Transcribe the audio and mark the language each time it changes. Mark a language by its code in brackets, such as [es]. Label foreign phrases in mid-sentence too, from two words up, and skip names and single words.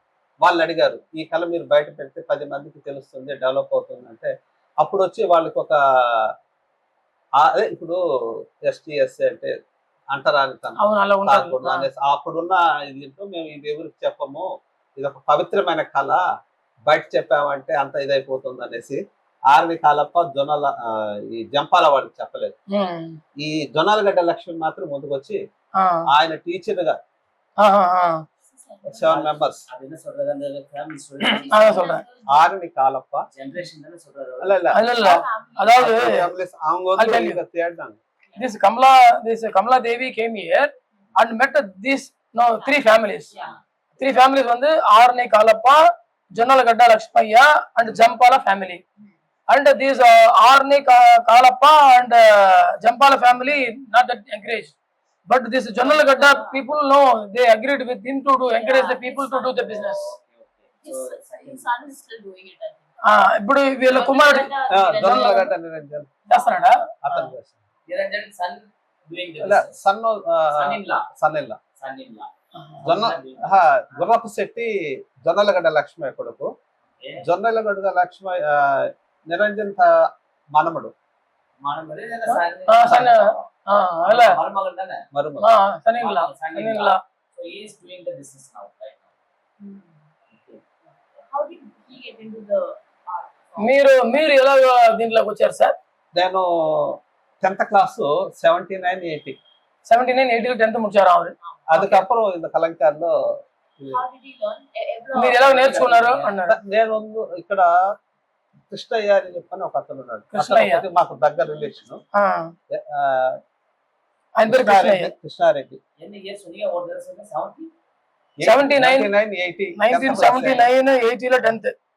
[te] వాళ్ళు అడిగారు ఈ కళ మీరు బయట పెడితే 10 మందికి తెలుస్తుంది, డెవలప్ అవుతుంది అంటే, అప్పుడు వచ్చి వాళ్ళకి ఒక అదే ఇప్పుడు ST/SC అంటే అంటరానితనం, అప్పుడున్న దీంట్లో మేము ఇది ఎవరికి చెప్పము, ఇది ఒక పవిత్రమైన కళ, బయట చెప్పామంటే అంత ఇదైపోతుంది అనేసి ఆర్వి కాలప్ప ఈ జంపాల వాళ్ళకి చెప్పలేదు. ఈ జొన్నలగడ్డ లక్ష్మి మాత్రం ముందుకొచ్చి ఆయన టీచర్ గా 7 మెంబర్స్ ஆரணி காலப்பா இல்ல [ta] அதாவது அவங்க வந்து தேடுறாங்க. [en] This Kamala Devi came here and met these 3 families. [ta] 3 families வந்து ஆரணி காலப்பா, ஜொன்னலகட்ட லக்ஷ்மய்யா and Jampala family. [en] And these ஆரணி காலப்பா and Jampala family not that encouraged. But this Jonnalagada people know, they agreed with him to encourage the people to do the business. His son is still doing it. [te] ఇప్పుడు వీళ్ళ కుమారుడు జొన్నలగడ్డ నిరంజన్ చేస్తాడా? అతను [en] Niranjan son doing the business. son in law [te] గుర్రపు శెట్టి జొన్నలగడ్డ లక్ష్మయ్య కొడుకు. జొన్నలగడ్డ లక్ష్మయ్య నిరంజన్ మనమడు. మీరు ఎలా దీంట్లోకి వచ్చారు సార్? నేను 10th క్లాస్ 79-80 [ta] 10th முடிச்சாరు அவரு. அதுக்கப்புறம் இந்த కలంకార్లో [te] మీరు ఎలా నేర్చుకున్నారు అన్నారు. నేను ఇక్కడ కృష్ణయ్య అని చెప్పని ఒక అతను ఉన్నాడు, మాకు దగ్గర రిలేషన్. కృష్ణారెడ్డి 1979-80 లో 10th.